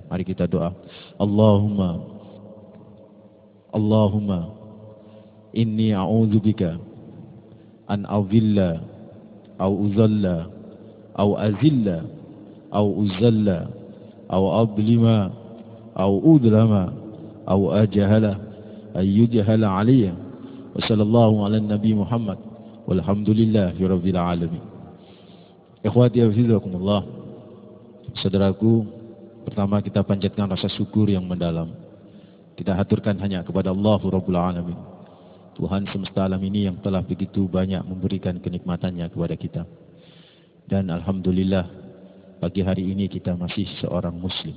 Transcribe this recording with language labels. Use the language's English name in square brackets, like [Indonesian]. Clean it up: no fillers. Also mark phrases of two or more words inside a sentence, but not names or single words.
[Indonesian] Mari kita doa. [Arabic] اللهم إني أعوذ بك أن أضل أو أضل أو أزل أو أزل أو أظلم أو أظلم أو أجهل أو يجهل علي. وصلى الله على نبي محمد والحمد لله رب العالمين. إخوتي حفظكم الله. [Indonesian] Saudaraku, pertama kita panjatkan rasa syukur yang mendalam. Kita haturkan hanya kepada Allah [Arabic] رب العالمين, [Indonesian] Tuhan semesta alam ini yang telah begitu banyak memberikan kenikmatannya kepada kita. Dan alhamdulillah pagi hari ini kita masih seorang muslim.